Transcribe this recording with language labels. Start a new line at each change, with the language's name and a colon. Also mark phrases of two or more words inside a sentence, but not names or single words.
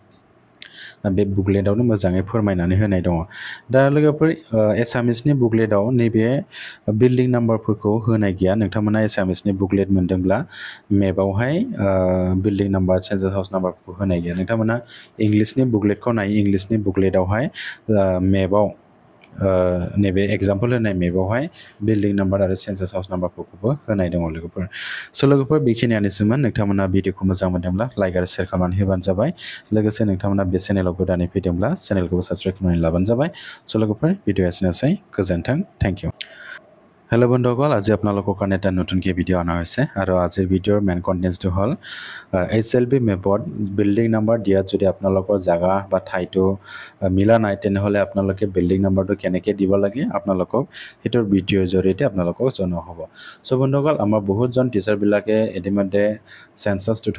Bodo: बे बुकलेटआवनो मोजाङै फोरमायनानै होनाय दङ दा लोगोफोर एसामिसनि बुकलेटआव नैबे
English: building number-फोरखौ
Bodo: होनाय गैया नोंथांमोना एसामिसनि बुकलेट मोनदोंब्ला मेपावहाय
English: building number census house number-फोरखौ
Bodo: होनाय गैया नोंथांमोना इंलिसनि बुकलेटखौ नाय इंलिसनि बुकलेटआवहाय मेपाव नैबे एग्जाम्पल होनाय मेपावहाय
English: building number
Bodo: आरो
English: census house number-फोरखौबो
Bodo: होनाय दङ लोगोफोर स' लोगोफोर बेखिनियानोसैमोन नोंथांमोना भिडिअखौ मोजां मोनदोंब्ला लाइक आरो शेयार खालामनानै होबानो जाबाय लोगोसे नोंथांमोना बे चेनेलाव गोदानै फैदोंब्ला चेनेलखौबो साबस्क्राइब खालामनानै लाबानो जाबाय स' लोगोफोर भिडिअ एसेनाइ गोजेनथं
English: thank you
Assamese: হেল্ল' বন্ধুসকল আজি আপোনালোকৰ কাৰণে এটা নতুনকৈ ভিডিঅ' অনা হৈছে আৰু আজিৰ ভিডিঅ'ৰ মেইন কণ্টেণ্টটো হ'ল HLB মেপত
English: building number
Assamese: দিয়াত যদি আপোনালোকৰ জাগা বা ঠাইটো মিলা নাই তেনেহ'লে আপোনালোকে
English: building number-টো
Assamese: কেনেকৈ দিব লাগে আপোনালোকক সেইটোৰ ভিডিঅ'ৰ জৰিয়তে আপোনালোকক জনোৱা হ'ব চ' বন্ধুসকল আমাৰ বহুতজন টিচাৰবিলাকে ইতিমধ্যে চেন্সাছ